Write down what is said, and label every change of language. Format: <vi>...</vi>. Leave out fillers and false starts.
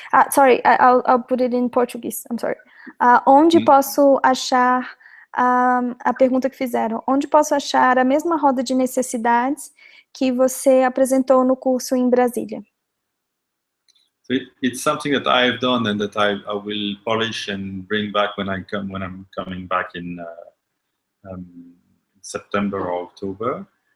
<en>Sorry, I'll put it in Portuguese. I'm sorry.</en> <pt>Onde posso achar a pergunta que fizeram? Onde posso achar a mesma roda de necessidades que você apresentou no curso em Brasília?</pt> <en>So it's something that I've done and that I will polish and bring back when I'm coming back in September or October.</en>